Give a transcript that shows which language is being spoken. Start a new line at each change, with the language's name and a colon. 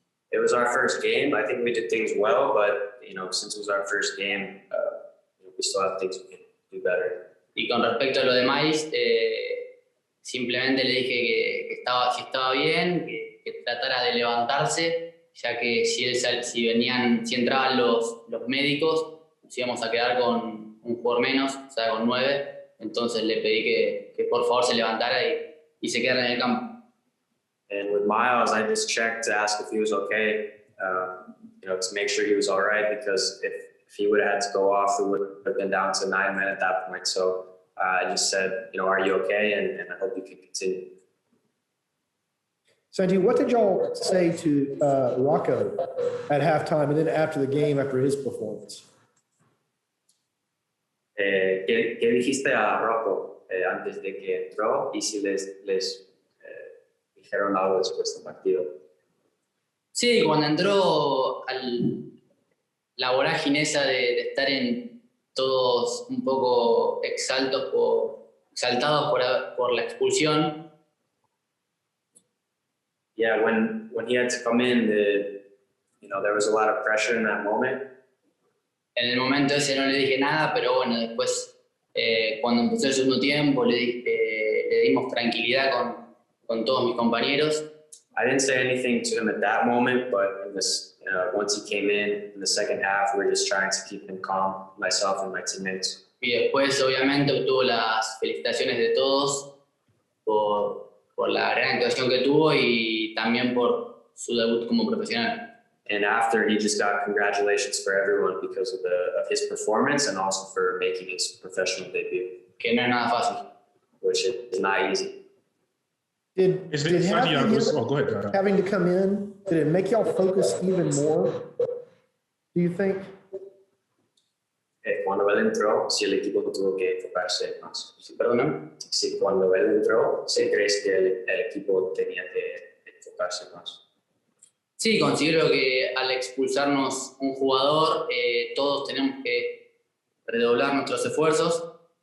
English: It was our first game. I think we did things well, but since it was our first game, we still have things we can do better.
Spanish: Y con respecto a lo de Miles, simplemente le dije que si estaba bien, que tratara de levantarse, ya que si entraban los médicos, nos íbamos a quedar con un jugador menos, o sea, con 9. Entonces le pedí que por favor se levantara y se quedara en el campo.
English: And with Miles, I just checked to ask if he was okay, to make sure he was all right, because if he would have had to go off, we would have been down to 9 men at that point. So I just said, are you okay? And I hope you can continue. Santi, what did y'all say to Rocco at halftime and then after the game after his performance?
Spanish: ¿Qué dijiste a Rocco antes de que entró y si les dijeron algo después del partido? Sí, cuando entró la vorágine esa de estar todos un poco exaltados por la expulsión.
English: Yeah, when he had to come in, there was a lot of pressure in that moment.
Spanish: En el momento ese no le dije nada, pero bueno, después cuando empezó el segundo tiempo le dimos tranquilidad con todos mis compañeros.
English: I didn't say anything to him at that moment, but once he came in the second half, we were just trying to keep him calm, myself and my teammates.
Spanish: Y después obviamente obtuvo las felicitaciones de todos por la gran actuación que tuvo y también por su debut como profesional.
English: And after, he just got congratulations for everyone because of his performance and also for making his professional debut.
Spanish: Que no es nada fácil.
English: Which is not easy. Did Santiago, having to come in Did it make y'all focus even more, do you think?
Spanish: Cuando él entró, si el equipo tuvo que enfocarse más. Sí, perdona. Si cuando él entró, ¿sí crees que el equipo tenía que enfocarse más? Sí, considero que al expulsarnos un jugador, todos tenemos que redoblar nuestros esfuerzos.